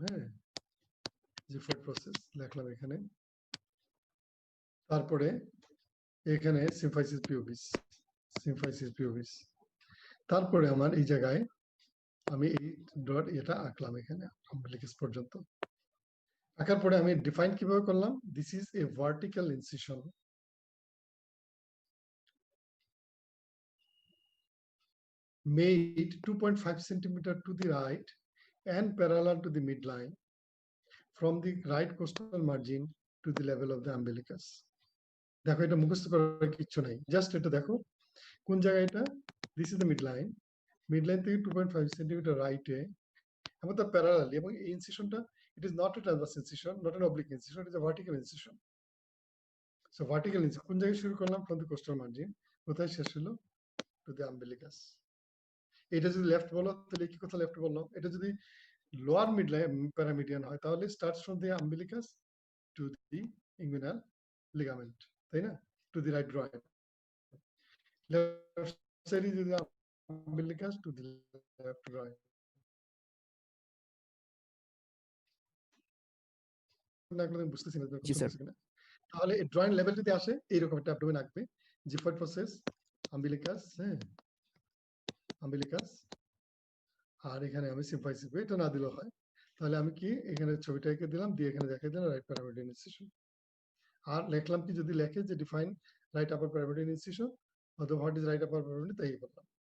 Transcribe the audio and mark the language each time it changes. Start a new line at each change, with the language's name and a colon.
Bangla: হ্যাঁ, xiphoid process লিখলাম এখানে, তারপরে এখানে সিম্ফাইসিস পিউবিস, সিম্ফাইসিস পিউবিস, তারপরে আমার এই জায়গায় আমি এই ডট এটা আঁকলাম এখানে আম্বিলিকাস পর্যন্ত। আঁকার পরে আমি ডিফাইন কিভাবে করলাম,
English: This is a vertical incision made 2.5 centimeter to the right and parallel to the midline from the right costal margin to the level of the umbilicus.
Bangla: দেখো এটা মুখস্থ করার কিছু নাই, জাস্ট এটা দেখো কোন জায়গায় এটা,
English: this is the midline,
Bangla: midline থেকে 2.5 সেন্টিমিটার রাইটে এবং তার প্যারালালি, এবং এই ইনসিশনটা
English: It is not a transverse incision, not an oblique incision, it is a vertical incision.
Bangla: So vertical incision কোন জায়গায় শুরু করলাম,
English: from the costal margin,
Bangla: কোথায় শেষ হলো,
English: To the umbilicus.
Bangla: এটা যদি লেফট বলো তাহলে কি কথা লেফট বললো, এটা যদি লোয়ার মিডলাইন প্যারামিডিয়ান হয় তাহলে
English: starts from the umbilicus to the inguinal ligament,
Bangla: তাই না, to the right drawer. Left সাইডে যদি
English: umbilicus to the left right.
Bangla: বুঝতেছি না তাহলে ড্রয়িং লেভেল যদি আসে এইরকম একটা অ্যাবডোমেন আঁকবে, জিফয়েড প্রসেস, আম্বিলিকাস, হ্যাঁ আম্বিলিকাস, আর এখানে আমি সিম্ফাইসিস, এটা না দিলেও হয়। তাহলে আমি কি এখানে ছবিটা এঁকে দিলাম, দিয়ে এখানে দেখাই দিলাম রাইট প্যারামিডিয়ান ইনসিশন, আর লিখলাম কি, যদি লেখে যে
English: define right upper paramedian incision
Bangla: অথবা
English: what is right upper paramedian,
Bangla: তাই বললাম।